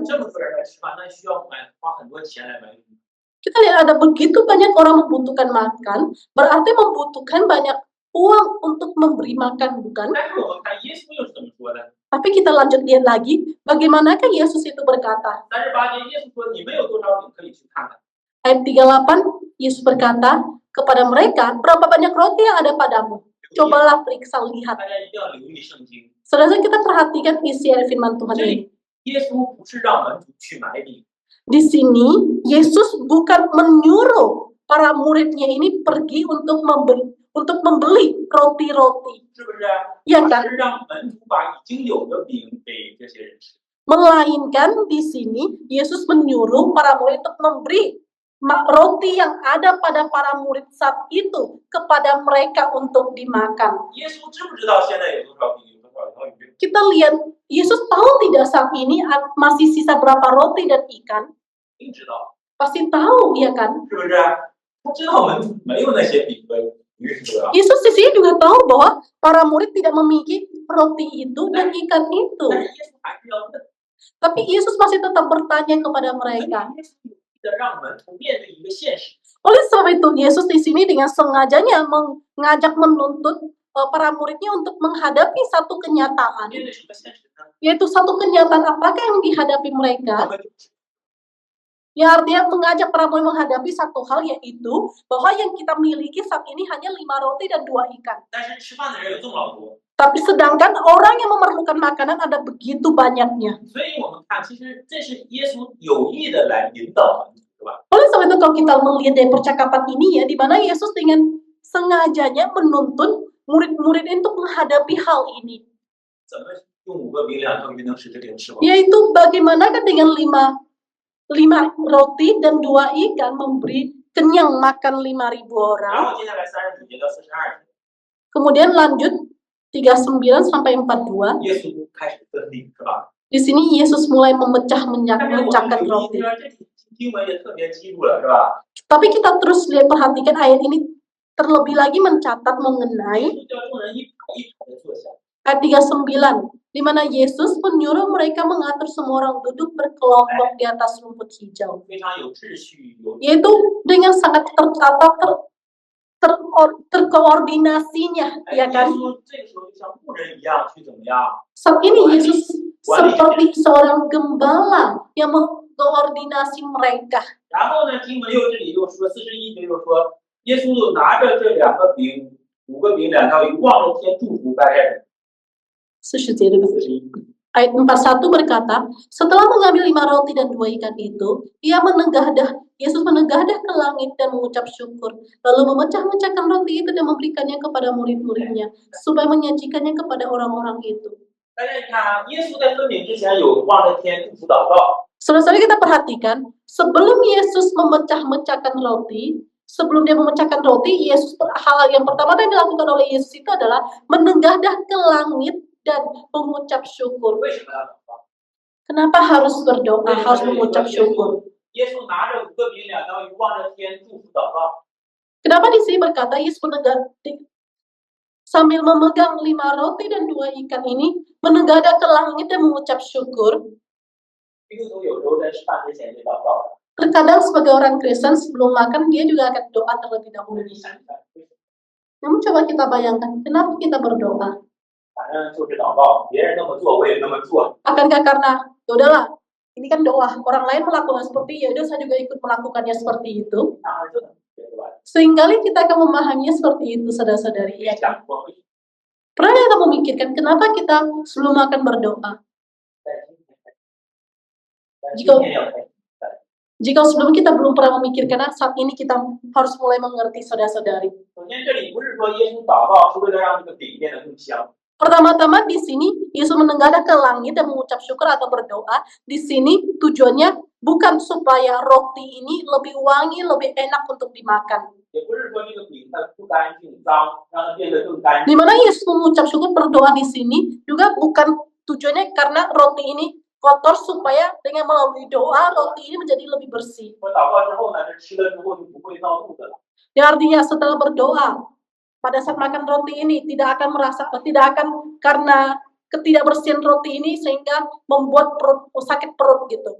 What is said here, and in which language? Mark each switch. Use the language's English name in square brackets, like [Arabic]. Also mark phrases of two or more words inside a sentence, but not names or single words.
[Chinese] 这么多人来吃饭，那需要花很多钱来买米。 [Indonesian] Kita lihat ada begitu banyak orang membutuhkan makan, berarti membutuhkan banyak uang untuk memberi makan, bukan? [Chinese] 但是我们看耶稣又是怎么说的？ [Indonesian] Tapi kita lanjut lihat lagi, bagaimanakah Yesus itu berkata. [Chinese] 38节耶稣说：“你们有多少饼可以去看看。 [Indonesian] Ayat 38, Yesus berkata kepada mereka, berapa banyak roti yang ada padamu? Cobalah periksa, lihat. [Chinese] 大家一定要留意圣经， [Indonesian] Saudara, kita perhatikan isi firman Tuhan [Chinese] 这 [Indonesian] ini. [Chinese] 里耶稣不是让门徒去买饼， [Indonesian] Di sini, Yesus bukan menyuruh para muridnya ini pergi untuk membeli roti-roti. [Chinese] 是不是？ [Indonesian] Ya [Chinese] 而 [Indonesian] kan? [Chinese] 是让门徒把已经有的饼给这些人吃。 [Indonesian] Melainkan di sini, Yesus menyuruh para murid untuk memberi roti yang ada pada para murid saat itu kepada mereka untuk dimakan. [Chinese] 耶稣知不知道现在有多少饼，有多少条鱼？ [Indonesian] Kita lihat, Yesus tahu tidak saat ini masih sisa berapa roti dan ikan? [Chinese] 一定知道， [Indonesian] Pasti tahu, ya kan? [Chinese] 是不是？他知道门没有那些饼和鱼，是吧？ [Indonesian] Yesus di sini juga tahu bahwa para murid tidak memiliki roti itu dan ikan itu. [Chinese] 但是耶稣还是要问， [Indonesian] Tapi Yesus masih tetap bertanya kepada [Chinese] 所以 [Indonesian] mereka. [Chinese] 耶稣有意的让门徒面对一个现实， [Indonesian] Oleh sebab itu, Yesus di sini dengan sengajanya mengajak menuntut para muridnya untuk menghadapi satu kenyataan. [Chinese] 面对什么现实呢？ [Indonesian] Yaitu satu kenyataan apakah yang dihadapi mereka? [Chinese] 我们就 [Indonesian] Yang artinya mengajak para murid menghadapi satu hal, yaitu bahwa yang kita miliki saat ini hanya 5 roti dan 2 ikan. [Chinese] 但是吃饭的人有这么老多， [Indonesian] Tapi sedangkan orang yang memerlukan makanan ada begitu banyaknya. [Chinese] 所以我们看，其实这是耶稣有意的来引导门徒，是吧？ [Indonesian] Oleh sebab itu kalau kita melihat dari percakapan ini ya, di mana Yesus dengan sengajanya menuntun murid-murid untuk menghadapi hal ini. [Chinese] 怎么用5个饼2条鱼能使这个人吃饱？ [Indonesian] Yaitu bagaimanakah dengan 5 roti dan 2 ikan memberi kenyang makan 5.000 [Chinese] 然 [Indonesian] orang. [Chinese] 后接下来39节到42节， [Indonesian] Kemudian lanjut 39 sampai 42. [Chinese] 耶稣开始分饼，是吧？ [Indonesian] Di sini Yesus mulai [Chinese] 但是我 [Indonesian] memecahkan [Chinese] 们留意 [Indonesian] roti. [Chinese] 呢，这经文也特别记录了，是吧？ [Indonesian] Tapi kita terus perhatikan ayat ini terlebih lagi mencatat [Chinese] 耶 [Indonesian] mengenai [Chinese] 稣叫众人一排一排的坐下， [Indonesian] ayat 39, di mana Yesus menyuruh mereka mengatur semua orang duduk berkelompok di atas rumput hijau. [Chinese] 非常有秩序，有 [Indonesian] Yaitu dengan sangat tertata, terkoordinasinya, 哎， ya [Chinese] 耶 [Indonesian] kan? [Chinese] 稣这个时候就像牧人一样去怎么样？ [Indonesian] Saat ini Yesus seperti seorang gembala yang mengkoordinasi mereka. [Chinese] 然后呢，经文这里又说41节又说，耶稣就拿着这2个饼、5个饼2条鱼，望着天祝福，大概 41. 41。 [Indonesian] Ayat 41 berkata, setelah mengambil 5 roti dan 2 ikan itu, Yesus menenggadah ke langit dan mengucap syukur, lalu memecah-mecahkan roti itu dan memberikannya kepada murid-muridnya, supaya menyajikannya kepada orang-orang itu. [Chinese] 大家你看啊，耶稣在分饼之前有望着天祝福祷告， [Indonesian] Saudara-saudara kita perhatikan, sebelum Yesus memecah-mecahkan roti, sebelum dia memecahkan roti, hal yang pertama yang dilakukan oleh Yesus itu adalah menenggadah ke langit dan mengucap syukur. [Chinese] 为什么要祷告？ [Indonesian] Kenapa harus berdoa, harus mengucap syukur? [Chinese] 耶稣拿着5个饼2条鱼，望着天祝福祷告。 [Indonesian] Kenapa di sini berkata Yesus sambil memegang 5 roti dan 2 ikan ini, menenggadah ke langit dan mengucap syukur? [Chinese] 基督徒有时候在吃饭之前就祷告， [Indonesian] Terkadang sebagai orang Kristen sebelum makan dia juga akan doa terlebih dahulu. [Chinese] 你想一想， [Indonesian] Namun coba kita bayangkan, kenapa kita berdoa? [Chinese] 反正就是祷告，别人那么做我也那么做， [Indonesian] Akankah karena ya udahlah, ini kan doa, orang lain melakukan seperti ya udah saya juga ikut melakukannya seperti itu. [Chinese] 当然这能对吧？ [Indonesian] Seringkali kita akan memahaminya seperti itu, saudara-saudari. [Chinese] 别想过会 [Indonesian] Pernah kita memikirkan kenapa kita sebelum makan berdoa? [Chinese] 但今天要开始。 [Indonesian] Jika sebelum kita belum pernah memikirkan, saat ini kita harus mulai mengerti, saudara-saudari. [Chinese] 首先，这里不是说耶稣祷告是为了让这个饼变得更香， [Indonesian] Pertama-tama di sini Yesus menenggadah ke langit dan mengucap syukur atau berdoa. Di sini tujuannya bukan supaya roti ini lebih wangi, lebih enak untuk dimakan. [Chinese] 也不是说这个饼它不干净脏，让它变得更干净。 [Indonesian] Di mana Yesus mengucap syukur berdoa di sini juga bukan tujuannya karena roti ini kotor supaya dengan melalui doa roti ini menjadi lebih bersih. [Chinese] 我祷告之后呢，这吃了之后就不会闹肚子了。 [Indonesian] Ya artinya setelah berdoa pada saat makan roti ini tidak akan karena ketidakbersihan roti ini sehingga membuat sakit perut gitu.